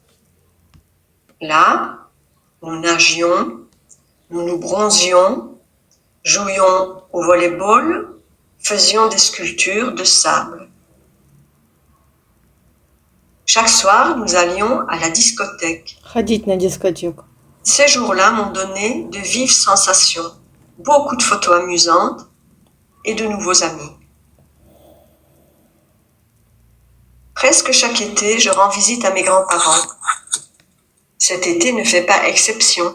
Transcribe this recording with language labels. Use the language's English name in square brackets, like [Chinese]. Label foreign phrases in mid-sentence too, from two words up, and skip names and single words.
[French] Là, nous nagions, nous nous bronzions, jouions au volley-ball, faisions des sculptures de sable. Chaque soir, nous allions à la discothèque. [Russian] Ходить на дискотеку. [French] Ces jours-là m'ont donné de vives sensations, beaucoup de photos amusantes et de nouveaux amis. Presque chaque été, je rends visite à mes grands-parents. Cet été ne fait pas exception.